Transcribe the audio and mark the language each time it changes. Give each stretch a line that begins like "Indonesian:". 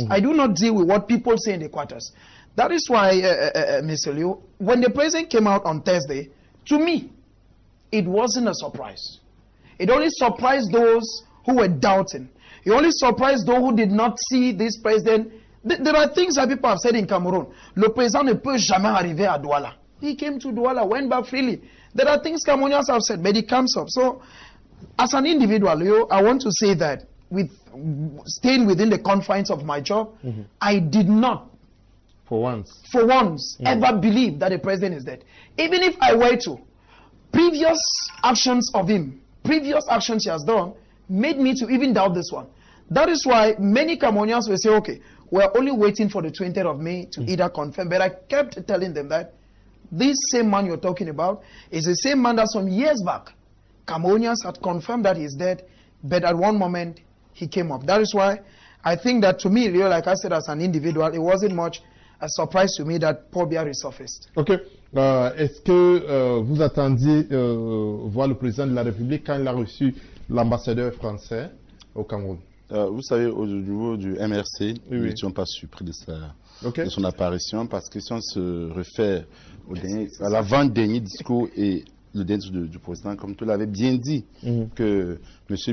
English: I do not deal with what people say in the quarters. That is why, Mr. Liu, when the president came out on Thursday, to me, it wasn't a surprise. It only surprised those who were doubting. It only surprised those who did not see this president. There are things that people have said in Cameroon.
French: Le président ne peut jamais arriver à Douala.
English: He came to Douala, went back freely. There are things Cameroonians have said, but he comes up. So, as an individual, I want to say that with staying within the confines of my job, I did not, for once, ever believe that the president is dead. Even if I were to, previous actions of him, previous actions he has done, made me to even doubt this one. That is why many Cameroonians will say, okay, we're only waiting for the 20th of May to either confirm. But I kept telling them that this same man you're talking about is the same man that some years back, Cameroonians had confirmed that he's dead, but at one moment, he came up. That is why I think that to me, like I said, as an individual, it wasn't much a surprise to me that Paul Biya resurfaced. Ok.
French: Est-ce que vous attendiez voir le président de la République quand il a reçu l'ambassadeur français au Cameroun? Vous savez, au niveau du MRC, nous n'étions pas surpris de son apparition, parce que si on se réfère à l'avant-dernier discours et le dernier discours du président, comme tu l'avais bien dit, que M.